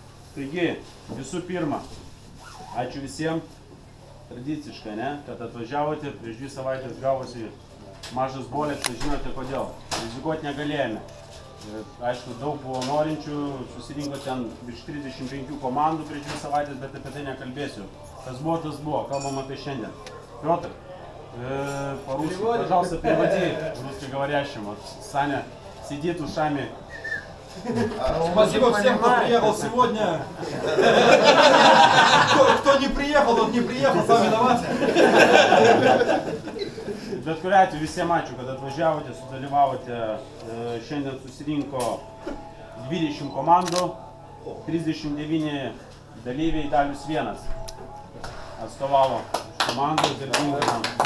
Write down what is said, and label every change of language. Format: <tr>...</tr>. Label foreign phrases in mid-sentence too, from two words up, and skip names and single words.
<lt>Taigi, visų pirma, ačiū visiems, tradiciškai, ne, kad atvažiavote, prieš 2 savaitės gavosi mažas bolėksas, žinote kodėl. Rizikuoti negalėjome. Aišku, daug buvo norinčių, susirinko ten virš 35 komandų prieš 2 savaitės, bet apie tai nekalbėsiu. Kas buvo, tas buvo, kalbam apie šiandien. Piotr,</lt> <ru>по-русски, пожалуйста, переводи русскоговорящим. Вот Саня сидит ушами. Спасибо всем, кто приехал сегодня. Кто не приехал, тот не приехал, сам виноват.</ru> <lt>Bet kuriuo atveju visiems ačiū, kad atvažiavote, sudalyvavote. Šiandien susirinko 20 komandų, 39 dalyviai, Dalius 1 atstovavo komandų darbininkam.</lt>